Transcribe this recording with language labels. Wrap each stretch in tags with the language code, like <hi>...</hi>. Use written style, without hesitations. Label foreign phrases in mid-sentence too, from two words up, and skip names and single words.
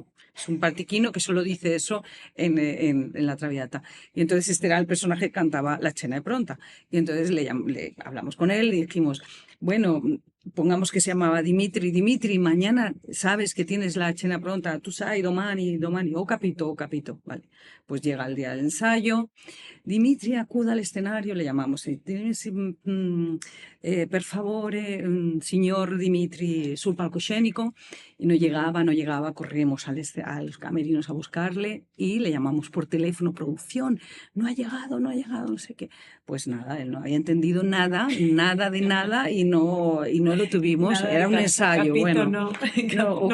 <es>Es un partiquino que solo dice eso en la Traviata. Y entonces este era el personaje que cantaba la</es> <it>cena pronta.</it> <es>Y entonces le hablamos con él y dijimos, bueno, pongamos que se llamaba Dimitri. Dimitri, mañana sabes que tienes la</es> <it>cena pronta. Tú sai, domani, domani, o capito.</it> <es>Vale. Pues llega el día del ensayo. Dimitri acuda al escenario, le llamamos,</es> <it>per favore, signor Dimitri, sul palcoscenico.</it> <es>y no llegaba, corrimos a los camerinos a buscarle y le llamamos por teléfono, producción, no ha llegado, no sé qué. Pues nada, él no había entendido nada de nada y no lo tuvimos, Nada de era un ensayo, capito, bueno, no, no,</es>